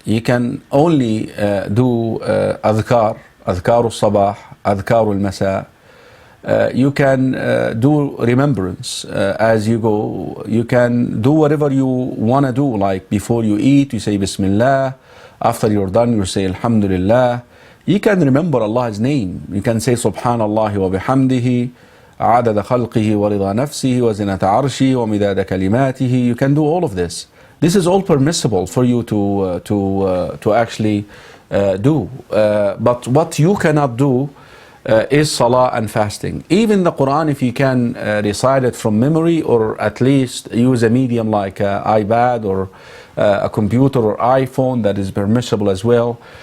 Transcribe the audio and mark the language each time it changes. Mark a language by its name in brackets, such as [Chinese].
[English] You can only do adhkar al-sabah, adhkar al-masa. You can do remembrance as you go. You can do whatever you want to do, like before you eat, you say Bismillah. After you're done, you say Alhamdulillah. You can remember Allah's name. You can say [Arabic] Subhanallah wa bihamdihi, عدد خلقه ورضا نفسه وزنة عرشه ومداد كلماته. [English] You can do all of this. This is all permissible for you to actually do. But what you cannot do is salah and fasting. Even the Quran, if you can recite it from memory, or at least use a medium like an iPad or a computer or iPhone, that is permissible as well.